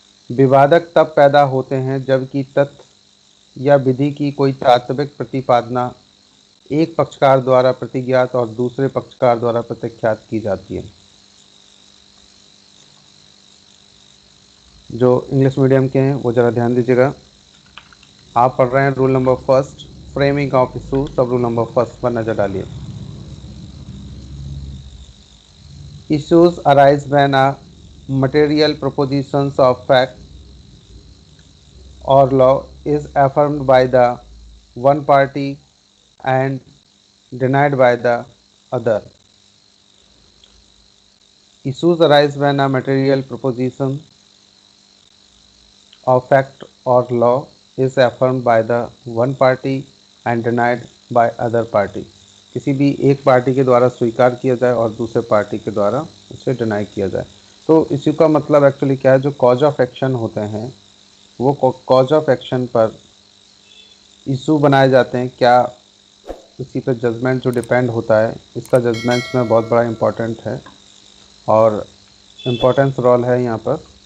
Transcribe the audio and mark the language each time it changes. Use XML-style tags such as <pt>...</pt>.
<hi>विवादक तब पैदा होते हैं जबकि तथ्य या विधि की कोई तात्विक प्रतिपादना एक पक्षकार द्वारा प्रतिज्ञात और दूसरे पक्षकार द्वारा प्रत्याख्यात की जाती है। जो इंग्लिश मीडियम के हैं वो ज़रा ध्यान दीजिएगा। आप पढ़ रहे हैं rule number first, framing of issue. सब रूल नंबर फर्स्ट पर नज़र डालिए।</hi> <en>Issues arise when a material propositions of fact or law is affirmed by the one party and denied by the other. Issues arise when a material proposition of fact or law is affirmed by the one party and denied by other party,</en> <hi>किसी भी एक party के द्वारा स्वीकार किया जाए और दूसरे पार्टी के द्वारा उसे डिनाई किया जाए। तो इसी का मतलब एक्चुअली क्या है, जो कॉज ऑफ एक्शन होते हैं वो कॉज ऑफ एक्शन पर इशू बनाए जाते हैं। क्या इसी पर जजमेंट जो डिपेंड होता है, इसका जजमेंट में बहुत बड़ा इम्पोर्टेंट है और इम्पोर्टेंस रोल है यहाँ पर।</hi>